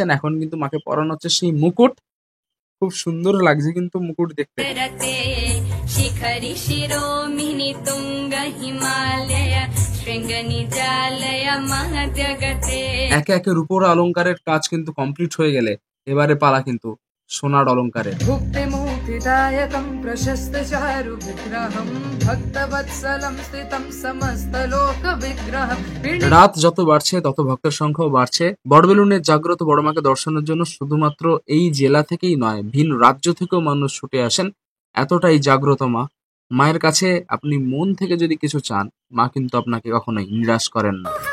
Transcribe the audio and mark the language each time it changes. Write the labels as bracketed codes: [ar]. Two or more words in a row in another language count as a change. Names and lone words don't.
[bn] এখন কিন্তু মাকে পরানো হচ্ছে সেই মুকুট, খুব সুন্দর লাগছে কিন্তু মুকুট দেখতে। একে একে রূপোর অলংকারের কাজ কিন্তু কমপ্লিট হয়ে গেলে এবারে পালা কিন্তু সোনার অলংকারে। [sa] मुक्तिदायकं प्रशस्तचारु विग्रहं भक्तवत्सलं स्थितं समस्तलोकविग्रहं [bn] রাত যত বাড়ছে তত ভক্তের সংখ্যাও বাড়ছে। বড়বেলুনের জাগ্রত বড়মাকে দর্শনের জন্য শুধুমাত্র এই জেলা থেকেই নয়, ভিন রাজ্য থেকেও মানুষ ছুটে আসেন। এতটাই জাগ্রত মা। মায়ের কাছে আপনি মন থেকে যদি কিছু চান, মা কিন্তু আপনাকে কখনোই নিরাশ করেন না।